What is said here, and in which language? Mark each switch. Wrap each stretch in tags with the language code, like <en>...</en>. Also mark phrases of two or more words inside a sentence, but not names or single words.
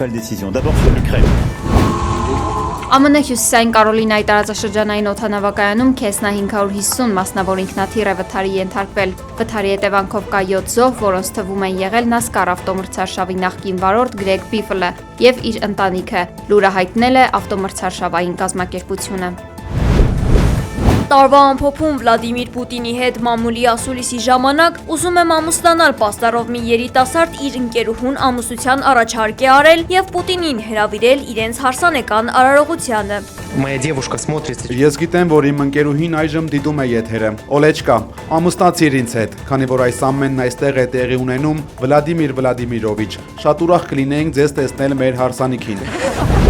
<hy>ԱՄՆ Հյուսիսային Կարոլինայի տարածաշրջանային օդանավակայանում Քեսնա 550 մասնավոր ինքնաթիռ է վթարի ենթարկվել։ Վթարի հետևանքով կա 7 զոհ, որոնց թվում են եղել NASCAR ավտոմրցարշավի նախկին վարորդ Գրեգ Բիֆլը եւ իր ընտանիքը։ Լուրը հայտնել է ավտոմրցարշավային կազմակերպությունը։ տարվա ամփոփում Վլադիմիր Պուտինի հետ մամուլի ասուլիսի ժամանակ ուզում եմ ամուսնանալ պաստառով մի երիտասարդ իր ընկերուհուն ամուսնության առաջարկ է արել եւ Պուտինին հրավիրել իրենց հարսանեկան արարողությանը։</hy> <ru>Моя девушка смотрится.</ru> <hy>Ես գիտեմ, որ իմ ընկերուհին այժմ դիտում է եթերը։ Օլեչկա, ամուսնացիր ինձ հետ, քանի որ այս ամենն այստեղ է տեղի ունենում, Վլադիմիր Վլադիմիրովիչ։ Շատ ուրախ կլինեինք ձեզ տեսնել մեր հարսանիքին։</hy>